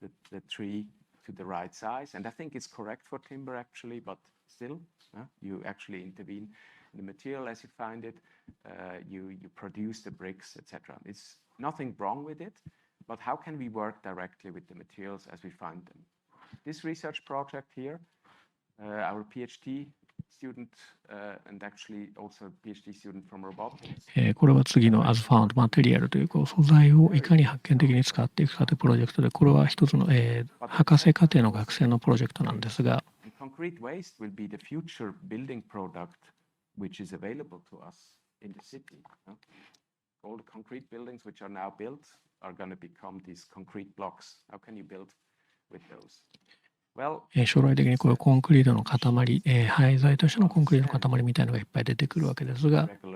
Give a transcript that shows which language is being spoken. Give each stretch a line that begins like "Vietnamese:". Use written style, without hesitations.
English: The tree to the right size, and I think it's correct for timber actually, but still, you actually intervene in the material as you find it, you produce the bricks, etc. It's nothing wrong with it, but how can we work directly with the materials as we find them? This research project here, our PhD student and actually also a PhD student from robotics.
Japanese: これは次の As Found Material という素材をいかに発見的に使っていくかというプロジェクトで、これは一つの、博士課程の学生のプロジェクトなんですが、
English: Concrete waste will be the future building product which is available to us in the city. All the concrete buildings which are now built are going to become these concrete blocks. How can you build with those?
Japanese: 将来的にこういうコンクリートの塊、廃材としてのコンクリートの塊みたいなのがいっぱい出てくるわけですが、